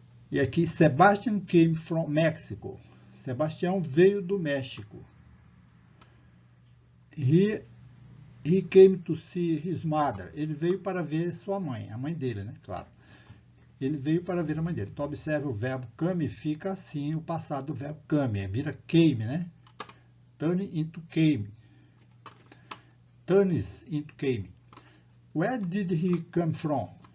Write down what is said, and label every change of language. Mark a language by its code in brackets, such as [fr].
[en] E aqui, Sebastian came from Mexico. [pt] Sebastião veio do México. [en] He came to see his mother. [pt] Ele veio para ver sua mãe, a mãe dele, né? Claro. Ele veio para ver a mãe dele. Então, observe o verbo come, fica assim o passado do verbo come. Vira came, né? [en] Turn into came. Turns into came. Where did he come from?